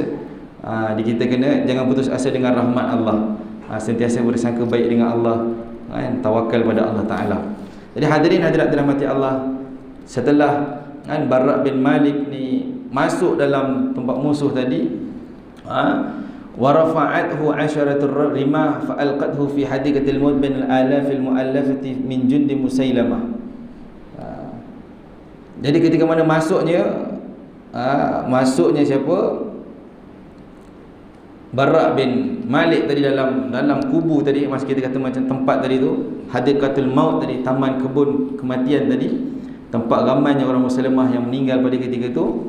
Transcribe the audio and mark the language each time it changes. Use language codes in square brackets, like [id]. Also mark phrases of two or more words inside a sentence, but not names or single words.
[ms] Kita kena jangan putus asa dengan rahmat Allah. Sentiasa bersangka baik dengan Allah kan, tawakal pada Allah Ta'ala. Jadi hadirin hadirat dirahmati Allah, setelah kan Barak bin Malik ni masuk dalam tempat musuh tadi, [ar] ورفعته عشرة الرماح فألقته في حديقة الموت بين الآلاف المؤلفة من جند مسيلمة. [ms] Jadi ketika mana masuknya siapa? Bara' bin Malik tadi dalam kubu tadi, masa kita kata macam tempat tadi tu, Hadiqatul Maut tadi, taman kebun kematian tadi, tempat ramainya orang Muslimah yang meninggal pada ketika itu.